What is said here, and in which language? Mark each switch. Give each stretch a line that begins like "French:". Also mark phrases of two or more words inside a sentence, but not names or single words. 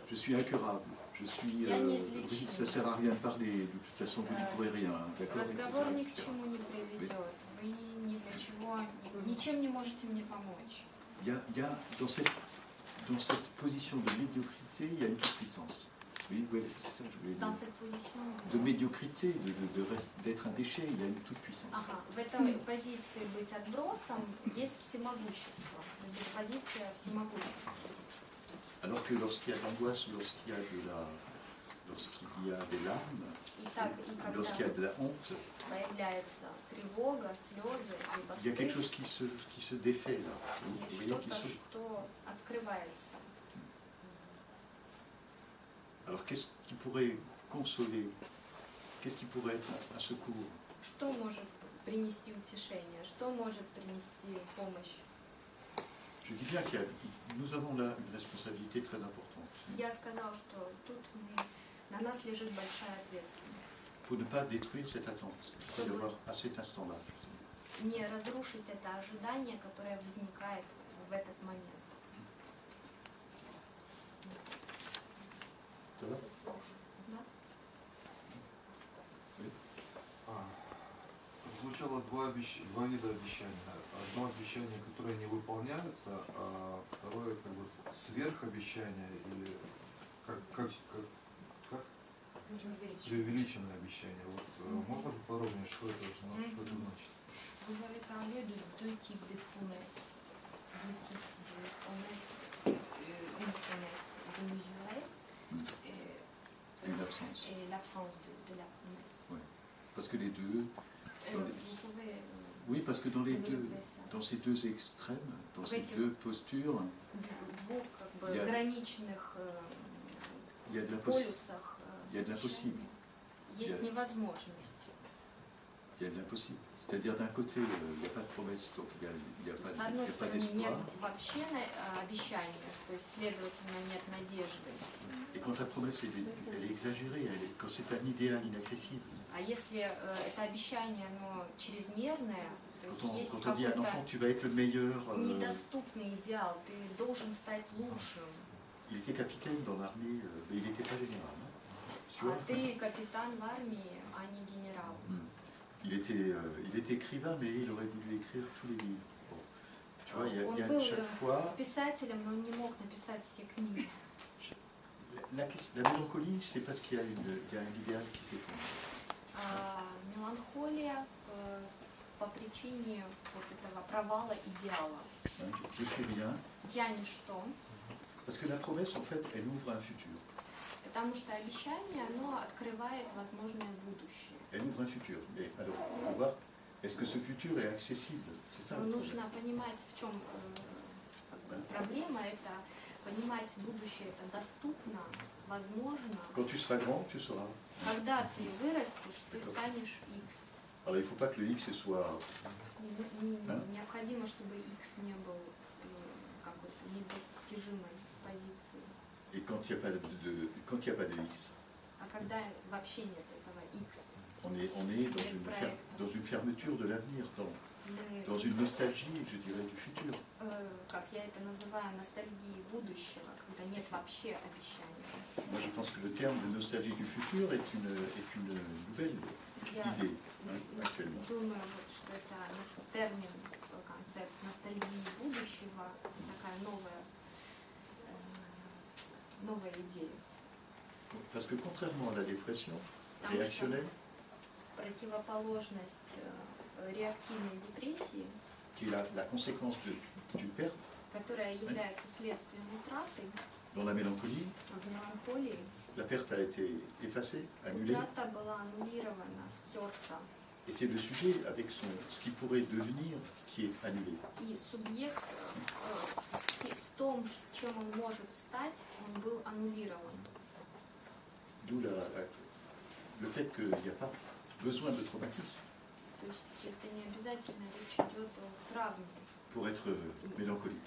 French: Je suis incurable. Je suis. Ça ne sert à rien de parler. De toute façon, vous n'y pourrez rien. D'accord.
Russian: Разговор ни к чему не приведет. Вы ни для чего, ничем не можете мне помочь.
French: Il y a dans cette position de médiocrité, il y a une toute-puissance. Oui, c'est ça que je voulais Dans dire. cette position. De médiocrité, d'être un déchet, il y a une toute-puissance.
Russian: Ага, в этой позиции быть отбросом есть всемогущество. То есть позиция всемогущества.
French: Alors que lorsqu'il y a de l'angoisse, lorsqu'il y a des larmes,
Russian: Итак, и
French: lorsqu'il y a
Russian: когда
French: de la honte,
Russian: появляется тревога, слезы,
French: il y a quelque
Russian: либо
French: chose qui se défait là. Vous
Russian: есть
French: voyez, qui
Russian: что-то,
French: se...
Russian: что открывается.
French: Alors qu'est-ce qui pourrait consoler? Qu'est-ce qui pourrait être un secours?
Russian: Что может принести утешение? Что может принести помощь?
French: Je dis bien que nous avons là une responsabilité très importante
Russian: Я сказал, что тут на нас лежит большая ответственность.
French: pour ne pas détruire cette attente qu'il peut y avoir à cet instant-là.
Russian: Не разрушить это ожидание, которое возникает в этот момент.
French: Ça va?
Russian: Да? Звучало два вида обещания. Одно обещание, которое не выполняется, а второе как бы сверхобещание или как преувеличенное обещание. Вот можно поподробнее, что это значит?
French: Vous avez parlé de deux types de promesses. Deux types de promesses. Une promesse démesurée Et l'absence. et l'absence de la promesse. Parce que les deux... Vous pouvez... Oui, parce que dans ces deux extrêmes, dans ces
Russian: этих
French: deux postures,
Russian: двух как бы Я- граничных
French: il y a de
Russian: полюсах
French: il y a de l'impossible.
Russian: есть Я- невозможность.
French: Il y a de l'impossible. C'est-à-dire d'un côté, il n'y a pas de promesse, donc il n'y a
Russian: С
French: pas
Russian: одной стороны, нет
French: d'espoir.
Russian: вообще обещания, то есть, следовательно, нет надежды.
French: Et quand la promesse elle est exagérée, quand c'est un idéal inaccessible,
Russian: А если это обещание, оно чрезмерное, то есть есть
French: quand on dit à un enfant
Russian: какой-то
French: tu vas être le meilleur,
Russian: недоступный идеал, ты должен стать лучшим,
French: il était capitaine dans l'armée, mais il n'était pas général. Hein. Tu vois?
Russian: а ты капитан в армии, а не генерал.
French: Il était écrivain, mais il aurait voulu écrire tous les livres. Bon. Tu vois, il y a
Russian: был
French: chaque fois...
Russian: писателем, но он не мог написать все книги.
French: La mélancolie, c'est parce qu'il y a un idéal qui s'effondre.
Russian: Меланхолия по причине вот этого провала идеала.
French: Hein, je suis rien.
Russian: Я ничто,
French: Parce que la promesse, en fait, elle ouvre un futur.
Russian: потому что обещание, оно открывает возможное будущее.
French: Elle ouvre un futur. Mais alors, il faut voir, est-ce que ce futur est accessible? C'est ça
Russian: Но
French: le
Russian: нужно
French: problème.
Russian: понимать, в чем проблема, это понимать будущее, это доступно, возможно.
French: Quand tu seras grand, tu sauras.
Russian: Когда ты вырастешь, ты станешь X.
French: Alors, il ne faut pas que le X soit...
Russian: Необходимо, чтобы X не был какой-то недостижимой позиции.
French: Et quand il n'y a pas de X,
Russian: А когда вообще нет этого X,
French: On est dans une fermeture de l'avenir,
Russian: Мы,
French: dans une nostalgie, je dirais, du futur.
Russian: как я это называю, ностальгией будущего, когда нет вообще обещаний.
French: Moi, je pense que le terme de nostalgie du futur est une nouvelle
Russian: Я
French: idée actuellement.
Russian: думаю, вот, что это термин, концепт ностальгии будущего, такая новая идея.
French: Parce que contrairement à la dépression
Russian: Потому что
French: réactionnelle,
Russian: противоположность реактивной депрессии,
French: qui est la conséquence d'une perte,
Russian: которая является следствием утраты,
French: dans la mélancolie,
Russian: в меланхолии,
French: la perte a été effacée, annulée,
Russian: утрата была аннулирована, стерта,
French: et c'est le sujet avec ce qui pourrait devenir qui est annulé.
Russian: и субъект в том, чем он может стать, он был аннулирован.
French: D'où le fait qu'il n'y a pas besoin de traumatisme
Russian: То есть это не обязательно речь идет о травме,
French: pour être mélancolique.